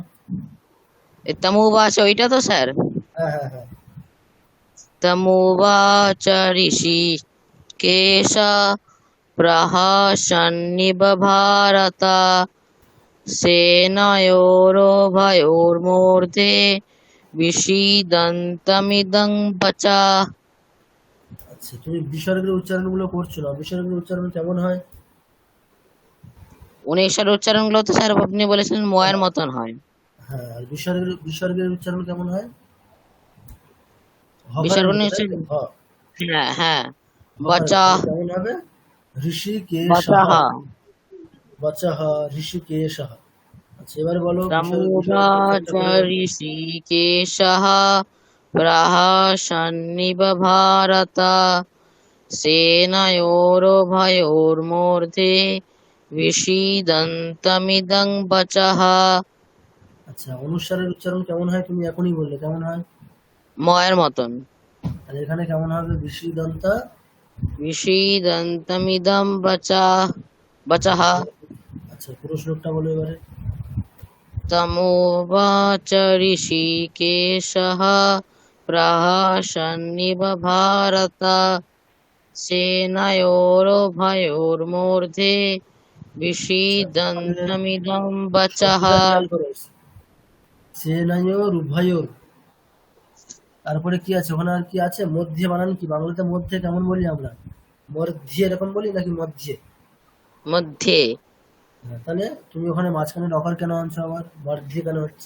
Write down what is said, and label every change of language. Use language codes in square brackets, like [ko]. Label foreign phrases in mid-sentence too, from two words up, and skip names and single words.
[sa] তমুবাচ ওইটা [bn] তো স্যার? হ্যাঁ হ্যাঁ হ্যাঁ। [sa] তমুবাচ ঋষিকেশ প্রহসন্নিব ভারত সেনয়োरुभयोर्मध्ये विषीदन्तमिदं वचः। [bn] আচ্ছা তুমি বিসর্গের উচ্চারণগুলো করছো না, বিসর্গের উচ্চারণ কেমন হয়? 19 উচ্চারণগুলো তো স্যার আপনি বলেছিলেন ময়ের মতন হয়। হ্যাঁ, আর বিসর্গের উচ্চারণ কেমন হয়? বিসর্গ হ্যাঁ হ্যাঁ, বচঃ কেমন হবে? ঋষিকেশ, বচঃ ঋষিকেশঃ। আচ্ছা এবারে বলো। [sa] তমুবাচ ঋষিকেশঃ প্রহসন্নিব ভারত সেনয়োरुभयोर्मध्ये विषीदन्तमिदं वचः। [bn] আচ্ছা অনুসারের উচ্চারণ কেমন হয় তুমি এখনই বললে, কেমন হয়? ময়ের মতন। আর এখানে কেমন হবে? [sa] विषीदन्तमिदं वचः। [bn] আচ্ছা পুরো শ্লোকটা বলো এবারে। [sa] তমুবাচ ঋষিকেশঃ প্রহসন্নিব ভারত সেনয়োरुभयोर्मध्ये विषीदन्तमिदं वचः। সেনয়োरुभयोर, [bn] তারপরে কি আছে ওখানে? আর কি আছে? মধ্যে বানান কি? বাংলাতে মধ্যে কেমন বলি আমরা? মধ্যে এরকম বলি নাকি মধ্যে? মধ্যে। তাহলে তুমি ওখানে মাঝখানে ডকার কেন আনছো, আবার মধ্যে কেন হচ্ছে?